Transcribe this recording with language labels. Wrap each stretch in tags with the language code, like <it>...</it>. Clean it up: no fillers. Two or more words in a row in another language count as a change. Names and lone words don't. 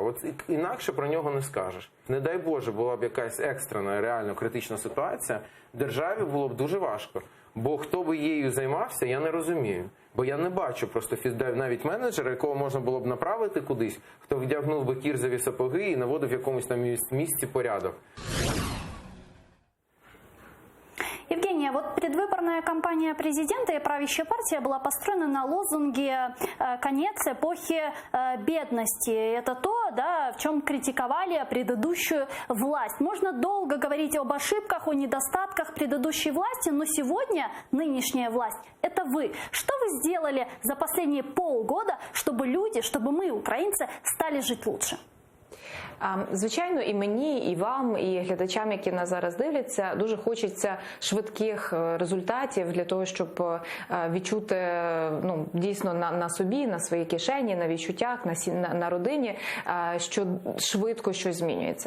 <uk>От інакше про нього не скажеш. Не дай Боже, була б якась екстрена, реально критична ситуація, державі було б дуже важко. Бо хто би її займався, я не розумію. Бо я не бачу просто навіть менеджера, якого можна було б направити кудись, хто вдягнув би кірзові сапоги і наводив в якомусь там місці порядок.</uk> <ru>Евгения, вот предвыборная кампания президента и правящая партия была построена на лозунге «Конец эпохи бедности». Это то, да, в чем критиковали предыдущую власть. Можно долго говорить об ошибках, о недостатках предыдущей власти, но сегодня нынешняя власть – это вы. Что вы сделали за последние полгода, чтобы люди, чтобы мы, украинцы, стали жить лучше?</ru> <uk>Звичайно, і мені, і вам, і глядачам, які нас зараз дивляться, дуже хочеться швидких результатів для того, щоб відчути дійсно на собі, на своїй кишені, на відчуттях, на родині, що швидко щось змінюється.</uk>